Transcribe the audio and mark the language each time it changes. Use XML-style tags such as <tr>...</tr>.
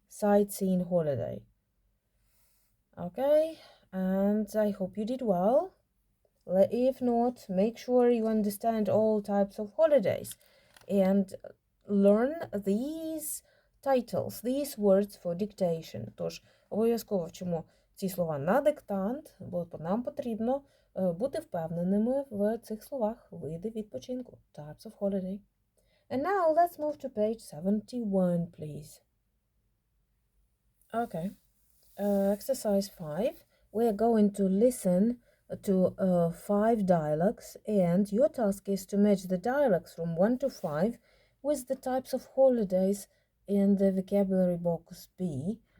<en>Sightseeing holiday. Okay, and I hope you did well. If not, make sure you understand all types of holidays and learn these titles, these words for dictation.</en> <uk>Тож, обов'язково вчимо ці слова на диктант, бо нам потрібно бути впевненими в цих словах. Види відпочинку.</uk> <en>Types of holiday. And now let's move to page 71, please. Okay. Exercise 5. We are going to listen to 5 dialogues, and your task is to match the dialogues from 1 to 5 with the types of holidays in the vocabulary box B.</en>